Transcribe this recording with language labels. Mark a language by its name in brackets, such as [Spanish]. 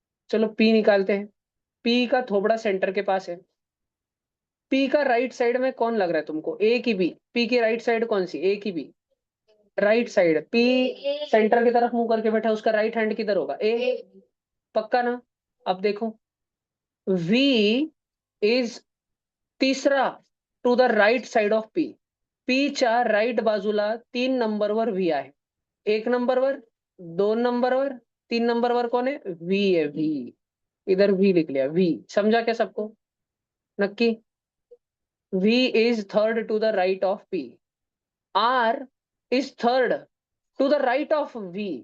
[Hindi] चलो पी निकालते हैं, पी का थोबड़ा सेंटर के पास है। पी का राइट साइड में कौन लग रहा है तुमको, ए की बी, पी की राइट साइड कौन सी, ए की B, right side. P centre की तरफ मुंह करके बैठा है, उसका राइट हैंड किधर होगा, ए, पक्का ना। अब देखो, [English] V is तीसरा to the right side of P, [Marathi] पीच्या राइट बाजूला 3 नंबरवर व्ही आहे। 1 नंबरवर, 2 नंबरवर, 3 नंबरवर कोण [Hindi] है, वी है, [Marathi] वी। [Hindi] इधर वी लिख लिया, वी, समझा क्या सबको, नक्की। [English] V is third to the right of P, R is third to the right of V.